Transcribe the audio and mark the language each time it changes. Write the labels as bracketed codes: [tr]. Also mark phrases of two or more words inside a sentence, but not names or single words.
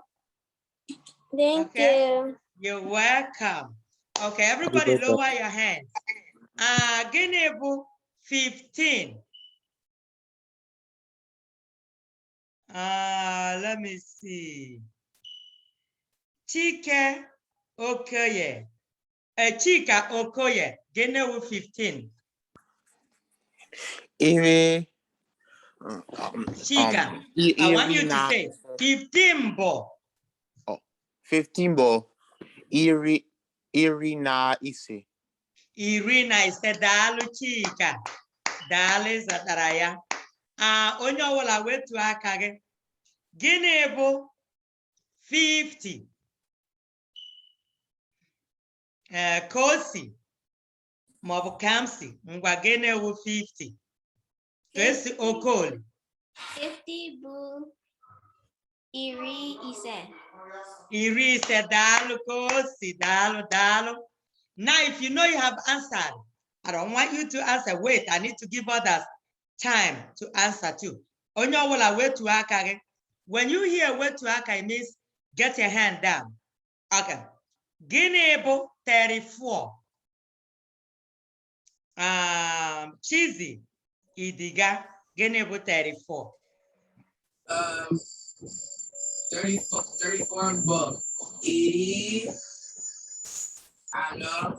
[en] Thank you. You're welcome. Okay, everybody lower your hands. Guinea 15. Let me see. Chika Okoye. Chika Okoye. Guinea 15. Chika, I want you to say 15 ball. Oh, 15 ball. [ig] Iri iri na ise. Iri na ise. Daalụ Chika. Daalụ zatara ya. Onye ọbụla wetu aka gị. Gịnị bụ 50? Kosi maọbụ Kamsi. Ngwa gịnị bụ 50? Kesi Okoli. 50 bụ iri ise. Iri ise. Daalụ Kosi. Daalụ. [en] Now, if you know you have answered, I don't want you to answer. Wait, I need to give others time to answer too. [ig] Onye ọbụla wetu aka gị. [en] When you hear [ig] wetu aka, [en] it means get your hand down. [ig] Okay. Gịnị bụ 34? Chizzy Idiga. Gịnị bụ 34? 34 bụ iri anọ.